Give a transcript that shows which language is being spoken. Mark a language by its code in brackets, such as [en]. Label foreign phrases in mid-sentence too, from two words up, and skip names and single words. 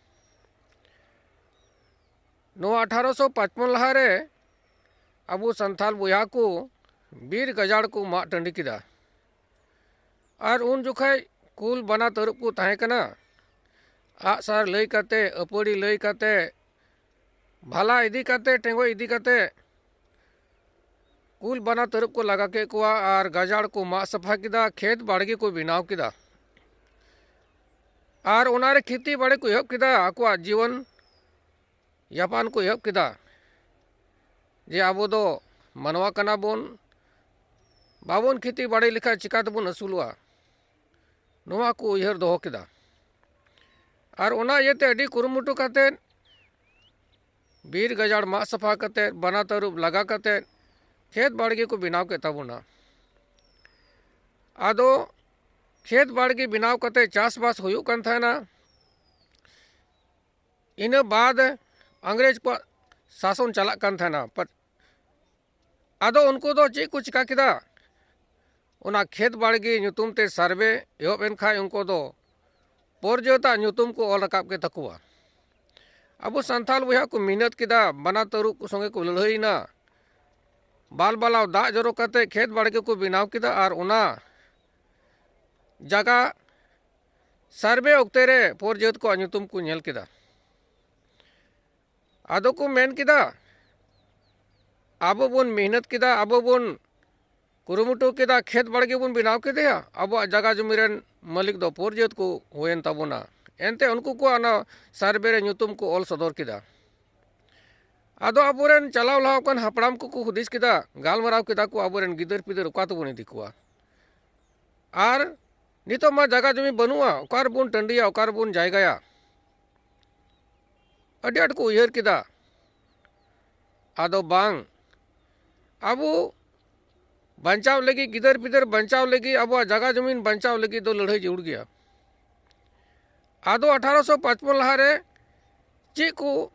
[sat] नो 1855 लहारे अब संथाल बुया को बीर गजाड़ को मा टंडी किदा और उन जुखाय कुल बना तरुप को ताहे कना आसार लई कते अपड़ी लई कते भाला इदी कते टेंगो इदी कते कुल बना तरुप को लगा के कुआ और गजाड़ को मा सफा किदा खेत बाड़गी को बिनाव किदा और उनारे खेती बाड़े को एहब किदा आकुआ [hi] जीवन यापान [sat] को एहब किदा जे आबो दो मनवा कना बोन बाबोन खेती बाड़ी लिखा चिका तबुन असुलवा नुआ को उयहर दोहो किदा और उना येते अडी कुरुमुटु कते बीर गजाड़ मा सफा कते बना तरुप लगा कते खेत बाड़गी को बिनाव के तबुना आदो खेत बाड़गी बिनाव कते चास बास हुयुक कन थाना इन बाद अंग्रेज को शासन चला कन थाना पर आदो उनको दो चे को चिका किदा उना खेत बाड़गी नुतुम ते सर्वे एहब एन खाय उनको दो पोरजोता नुतुम को ऑल रकाब के तकुआ अब संथाल बुया को मेहनत किदा बना तरुक को संगे को लड़ाईना बाल बालाव दा जरो कते खेत बाड़गी को बिनाव किदा और उना जगह सर्वे उक्ते रे पोरजोत को नुतुम को नेल किदा आदो को मेन किदा आबो बुन मेहनत किदा आबो बुन कुरुमुटु किदा खेत बाड़गी बुन बिनाव किदा अब जगह जुमिरन मालिक दो पोरजोत को होयन तबोना एनते उनको को आना सर्वे रे नुतुम को ऑल सदर किदा आदो अबोरेन चलाव लहाव कन हपड़ाम को हुदिस किदा गालमराव किदा को अबोरेन गिदर पिदर उका तो बुन दिकुआ और नितो मा जगह जमी बनुआ ओकार बुन टंडिया ओकार बुन जायगाया अडी आट को उयहर किदा आदो बांग अबो बचाव लगी गिदर पिदर बचाव लगी अब जगह जमीन बचाव लगी दो [hi] लड़ाई जुड़ गया [sat] आदो 1855 लहारे चे को